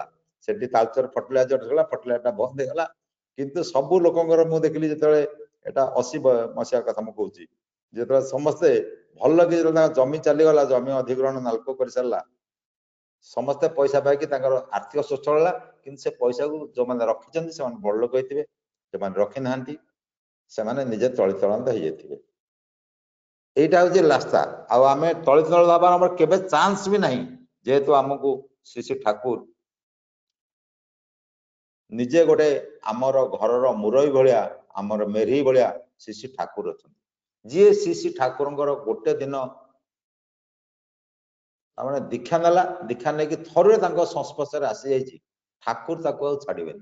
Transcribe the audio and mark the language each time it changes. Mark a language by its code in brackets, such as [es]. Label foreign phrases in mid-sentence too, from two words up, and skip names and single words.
[or] ସେଠି ତାଳଚେର ଫର୍ଟିଲାଇଜର ହେଲା, ଫର୍ଟିଲାଇଜରଟା ବନ୍ଦ ହେଇଗଲା। କିନ୍ତୁ ସବୁ ଲୋକଙ୍କର ମୁଁ ଦେଖିଲି ଯେତେବେଳେ ଏଟା 80 ମସିହା କଥା ମୁଁ କହୁଛି, ଯେତେବେଳେ ସମସ୍ତେ ଭଲ କି ଯେତେବେଳେ ତାଙ୍କ ଜମି ଚାଲିଗଲା, ଜମି ଅଧିଗ୍ରହଣ ନାଲକୋ କରିସାରିଲା, ସମସ୍ତେ ପଇସା ପାଇକି ତାଙ୍କର ଆର୍ଥିକ ସ୍ୱଚ୍ଛଳ ହେଲା। କିନ୍ତୁ ସେ ପଇସାକୁ ଯୋଉମାନେ ରଖିଛନ୍ତି ସେମାନେ ବଡ ଲୋକ ହେଇଥିବେ, ଯୋଉମାନେ ରଖି ନାହାନ୍ତି ସେମାନେ ନିଜେ ତଳିତଳାନ୍ତ ହେଇଯାଇଥିବେ। [bn] এইটা হচ্ছে রাস্তা। [or] ଆଉ ଆମେ ତଳିତଳ ହେବାର ଆମର କେବେ ଚାନ୍ସ ବି ନାହିଁ, ଯେହେତୁ ଆମକୁ ଶ୍ରୀ ଶ୍ରୀ ଠାକୁର ନିଜେ ଗୋଟେ ଆମର ଘରର ମୁରଇ ଭଳିଆ, ଆମର ମେରି ଭଳିଆ ଶ୍ରୀ ଶ୍ରୀ ଠାକୁର ଅଛନ୍ତି। ଯିଏ ଶ୍ରୀ ଶ୍ରୀ ଠାକୁରଙ୍କର ଗୋଟେ ଦିନ ତାମାନେ ଦୀକ୍ଷା ନେଲା, ଦୀକ୍ଷା ନେଇକି ଥରେ ତାଙ୍କ ସଂସ୍ପର୍ଶରେ ଆସିଯାଇଛି, ଠାକୁର ତାକୁ ଆଉ ଛାଡ଼ିବେନି।